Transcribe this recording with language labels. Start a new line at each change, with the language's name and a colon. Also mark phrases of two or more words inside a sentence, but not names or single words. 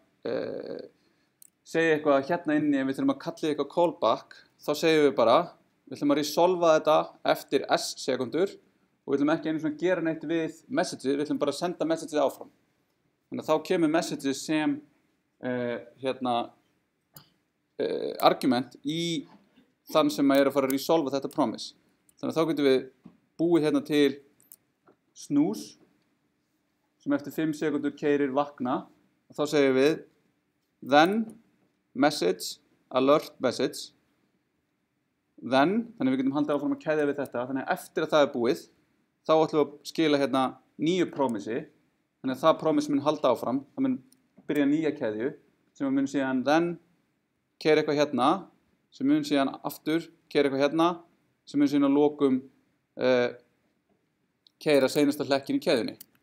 Icelandic: eitthvað hérna inni ef við þurfum að kalla eitthvað callback þá segjum við bara við ætlum að resolva þetta eftir s sekundur og við ætlum ekki einu svona að gera neitt við messages, við ætlum bara að senda messages áfram þannig að þá kemur messages sem argument í þann sem að fara að resolva þetta promise. Þannig að þá getum við búið hérna til snooze sem eftir 5 sekundur keyrir vakna og þá segjum við
English: then message, alert message then,
Icelandic: þannig að við getum haldið áfram að keðja við þetta þannig að eftir að það búið þá ætlum við að skila hérna nýju promisi þannig að það promise mun halda áfram það mun byrja nýja keðju sem mun síðan then keyra eitthvað hérna sem mun síðan aftur keyra eitthvað hérna sem mun síðan að lokum keyra seinasta hlekkin í keðjunni.